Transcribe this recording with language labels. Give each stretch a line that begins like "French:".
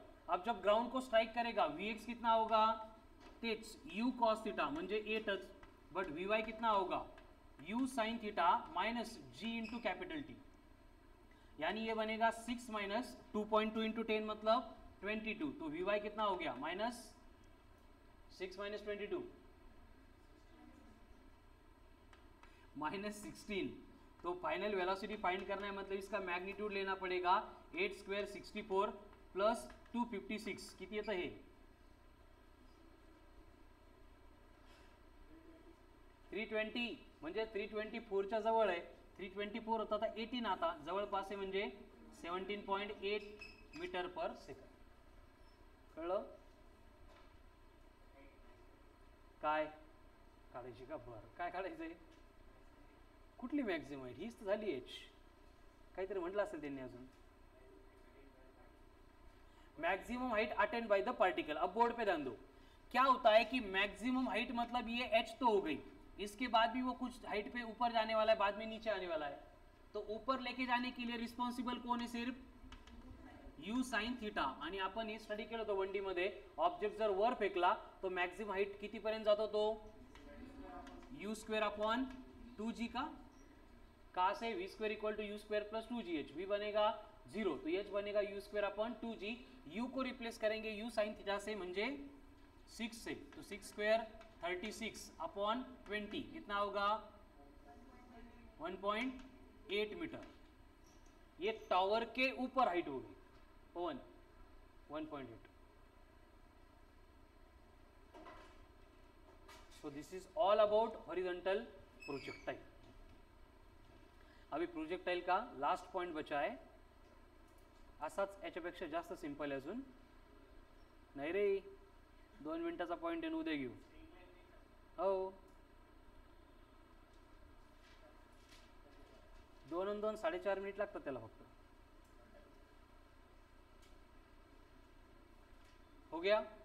Hindi: अब जब ग्राउंड को स्ट्राइक करेगा Vx कितना होगा,
Marathi: तेच u cos थीटा म्हणजे 8च,
Hindi: बट Vy कितना होगा u sin theta minus g into capital T, यानी ये बनेगा 6 माइनस 2.2 इंटू 10 मतलब 22, तो Vy कितना हो गया माइनस 6 माइनस 22 माइनस 16। तो फाइनल वेलोसिटी फाइंड करना है, मतलब इसका मैग्नीट्यूड लेना पड़ेगा 8 स्क्वेअर 64 प्लस 256
Marathi: किती येतं हे 320, म्हणजे 324 च्या जवळ आहे, 324 होता तर 18 आता जवळपास आहे, म्हणजे 17.8 मीटर
Hindi: पर सेकंड।
Marathi: कळलं काय काढायची का, बरं काय काढायचंय, कुठली मॅक्झिमम हाईट, हीच तर झाली एच, काहीतरी म्हटलं असेल त्यांनी अजून,
English: Maximum height attend by the particle.
Hindi: अब बोर्ड पे ध्यान दो, क्या होता है कि मैक्सिमम हाइट मतलब ये h तो हो गई, इसके बाद भी वो कुछ हाइट पे ऊपर जाने वाला है, बाद में नीचे आने वाला है, तो ऊपर लेके जाने के लिए रिस्पॉन्सिबल कौन है, सिर्फ u साइन थीटा।
Marathi: आणि आपण हे स्टडी केलं होतं 1D मध्ये, ऑब्जेक्ट जर वर फेकला तो मैक्सिमम हाइट किती पर्यंत जातो, तो u स्क्वेअर अपॉन 2g का से v square equal to u square plus 2gh, v बनेगा 0 तो h बनेगा u square upon 2g,
Hindi: u को रिप्लेस करेंगे u साइन थीटा से
Marathi: म्हणजे
Hindi: 6 से, तो 6 स्क्वेयर 36 अपॉन 20 कितना होगा 1.8 मीटर, ये टावर के ऊपर हाइट होगी 1.8।
English: So this is all about horizontal projectile.
Hindi: अभी प्रोजेक्टाइल का लास्ट पॉइंट बचा है,
Marathi: असाच याच्यापेक्षा जास्त सिंपल आहे अजून नाही रे, 2 मिनिटाचा पॉइंट आहे, उद्या घेऊ, हो 2 आणि 2 4.5 मिनिट लागतात त्याला फक्त, हो गया।